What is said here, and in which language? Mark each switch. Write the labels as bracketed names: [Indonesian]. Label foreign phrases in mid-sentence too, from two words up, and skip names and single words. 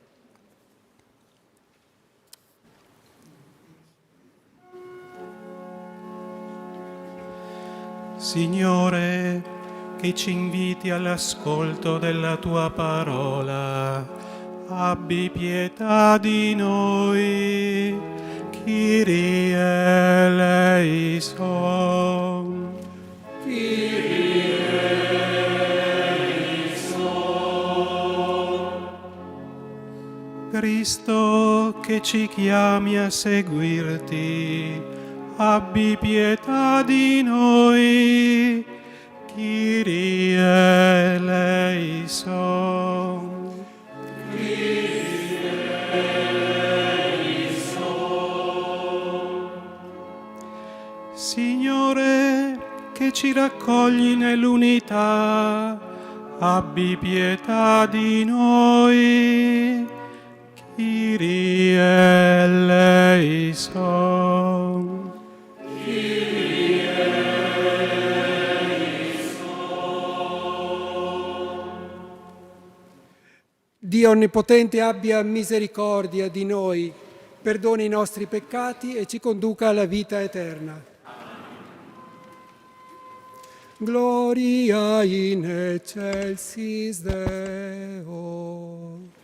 [Italian] Signore, che ci inviti all'ascolto della tua parola, abbi pietà di noi. [Greek] Kyrie eleison. Kyrie eleison. [Italian] Cristo, che ci chiami a seguirti, abbi pietà di noi. [Greek] Kyrie eleison. [Italian] Signore, che ci raccogli nell'unità, abbi pietà di noi. [Greek] Kyrie eleison. Kyrie eleison. [Italian] Dio Onnipotente abbia misericordia di noi, perdoni i nostri peccati e ci conduca alla vita eterna. [Latin] Gloria in excelsis Deo.